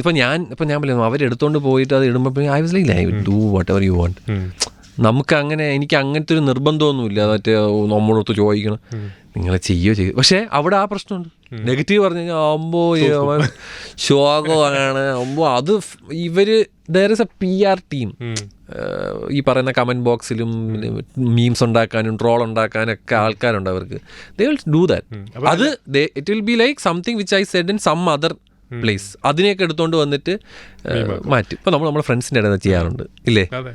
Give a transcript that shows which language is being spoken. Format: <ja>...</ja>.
<ml>ഇപ്പം ഞാൻ പറയുന്നു അവരെടുത്തോണ്ട് പോയിട്ട് അത് ഇടുമ്പോൾ</ml> <en>I was like I will do whatever you want.</en> <ml>നമുക്ക് അങ്ങനെ, എനിക്ക് അങ്ങനത്തെ ഒരു നിർബന്ധമൊന്നുമില്ല. മറ്റേ നമ്മളടുത്ത് ചോദിക്കണം നിങ്ങൾ ചെയ്യോ. പക്ഷേ അവിടെ ആ പ്രശ്നമുണ്ട്. നെഗറ്റീവ് പറഞ്ഞു കഴിഞ്ഞാൽ ആകുമ്പോൾ ശോകമാണ്. ആകുമ്പോൾ അത്</ml> <en>there is a PR team.</en> <ml>ഈ പറയുന്ന കമൻറ്റ് ബോക്സിലും മീംസ് ഉണ്ടാക്കാനും ട്രോൾ ഉണ്ടാക്കാനൊക്കെ ആൾക്കാരുണ്ട് അവർക്ക്.</ml> <en>They will do that.</en> <ml>അത്</ml> <en>It will be like something which I said in some other place.</en> <ml>അതിനെയൊക്കെ എടുത്തുകൊണ്ട് വന്നിട്ട് മാറ്റും. ഇപ്പം നമ്മളെ ഫ്രണ്ട്സിൻ്റെ ഇടയിൽ ചെയ്യാറുണ്ട് ഇല്ലേ?</ml>